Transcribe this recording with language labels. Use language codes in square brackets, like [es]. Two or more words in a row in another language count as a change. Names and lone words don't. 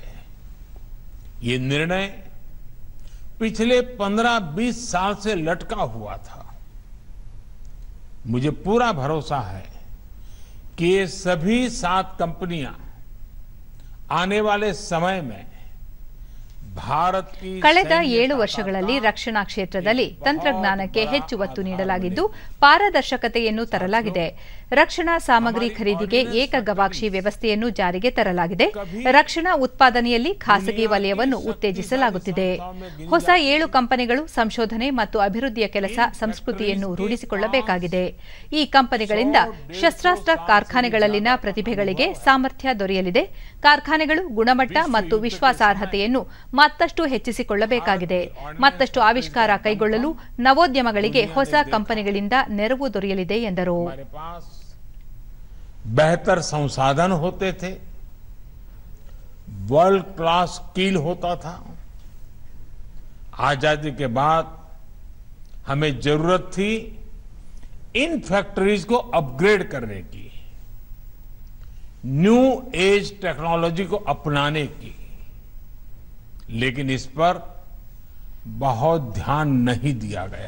[hi] ये निर्णय पिछले 15-20 साल से लटका हुआ था. मुझे पूरा भरोसा है कि ये सभी 7 कंपनियां आने वाले समय में भारत की [kn] ಕಳೆದ 7 ವರ್ಷಗಳಲ್ಲಿ ರಕ್ಷಣಾ ಕ್ಷೇತ್ರದಲ್ಲಿ ತಂತ್ರಜ್ಞಾನಕ್ಕೆ ಹೆಚ್ಚು ಒತ್ತು ನೀಡಲಾಗಿದ್ದು ಪಾರದರ್ಶಕತೆಯನ್ನು ತರಲಾಗಿದೆ. ರಕ್ಷಣಾ ಸಾಮಗ್ರಿ ಖರೀದಿಗೆ ಏಕ ಗವಾಕ್ಷಿ ವ್ಯವಸ್ಥೆಯನ್ನು ಜಾರಿಗೆ ತರಲಾಗಿದೆ. ರಕ್ಷಣಾ ಉತ್ಪಾದನೆಯಲ್ಲಿ ಖಾಸಗಿ ವಲಯವನ್ನು ಉತ್ತೇಜಿಸಲಾಗುತ್ತಿದೆ. ಹೊಸ 7 ಕಂಪನಿಗಳು ಸಂಶೋಧನೆ ಮತ್ತು ಅಭಿವೃದ್ಧಿಯ ಕೆಲಸ ಸಂಸ್ಕೃತಿಯನ್ನು ರೂಢಿಸಿಕೊಳ್ಳಬೇಕಾಗಿದೆ. ಈ ಕಂಪನಿಗಳಿಂದ ಶಸ್ತ್ರಾಸ್ತ್ರ ಕಾರ್ಖಾನೆಗಳಲ್ಲಿನ ಪ್ರತಿಭೆಗಳಿಗೆ ಸಾಮರ್ಥ್ಯ ದೊರೆಯಲಿದೆ. ಕಾರ್ಖಾನೆಗಳು ಗುಣಮಟ್ಟ ಮತ್ತು ವಿಶ್ವಾಸಾರ್ಹತೆಯನ್ನು ಮತ್ತಷ್ಟು ಹೆಚ್ಚಿಸಿಕೊಳ್ಳಬೇಕಾಗಿದೆ. ಮತ್ತಷ್ಟು ಆವಿಷ್ಕಾರ ಕೈಗೊಳ್ಳಲು ನವೋದ್ಯಮಗಳಿಗೆ ಹೊಸ ಕಂಪನಿಗಳಿಂದ ನೆರವು ದೊರೆಯಲಿದೆ ಎಂದರು. [hi] बेहतर संसाधन होते थे, [en] world class skill [hi] होता था. आजादी के बाद हमें जरूरत थी इन फैक्ट्रीज को अपग्रेड करने की, [en] new age technology [hi] को अपनाने की, लेकिन इस पर बहुत ध्यान नहीं दिया गया.